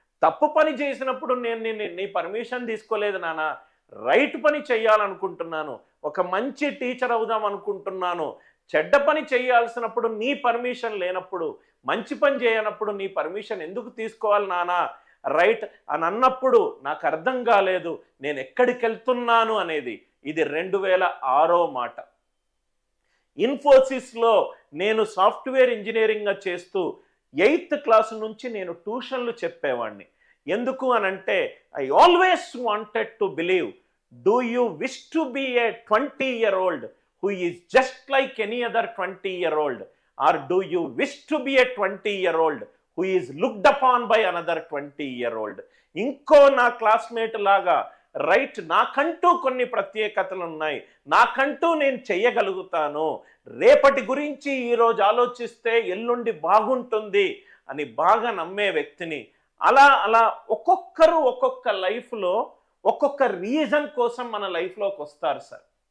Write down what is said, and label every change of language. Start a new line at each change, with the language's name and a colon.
Telugu: తప్పు పని చేసినప్పుడు నేను నీ పర్మిషన్ తీసుకోలేదు నాన్న, రైట్ పని చెయ్యాలనుకుంటున్నాను, ఒక మంచి టీచర్ అవుదాం అనుకుంటున్నాను, చెడ్డ పని చేయాల్సినప్పుడు నీ పర్మిషన్ లేనప్పుడు, మంచి పని చేయనప్పుడు నీ పర్మిషన్ ఎందుకు తీసుకోవాలి నానా, రైట్ అని అన్నప్పుడు నాకు అర్థం కాలేదు నేను ఎక్కడికి వెళ్తున్నాను అనేది. ఇది 2006 మాట. ఇన్ఫోసిస్లో నేను సాఫ్ట్వేర్ ఇంజనీరింగ్గా చేస్తూ 8th క్లాస్ నుంచి నేను ట్యూషన్లు చెప్పేవాడిని. ఎందుకు అనంటే
English: I always wanted to believe, do you wish to be a 20-year-old who is just like any other 20-year-old, or do you wish to be a 20-year-old who is looked upon by another 20-year-old.
Telugu: ఇంకో నా classmate లాగా right, నాకంటూ కొన్ని ప్రత్యేకతలు ఉన్నాయి, నాకంటూ నేను చెయ్యగలుగుతాను, రేపటి గురించి ఈరోజు ఆలోచిస్తే ఎల్లుండి బాగుంటుంది అని బాగా నమ్మే వ్యక్తిని, అలా అలా ఒక్కొక్కరు ఒక్కొక్క లైఫ్లో ఒక్కొక్క రీజన్ కోసం మన లైఫ్లోకి వస్తారు సార్.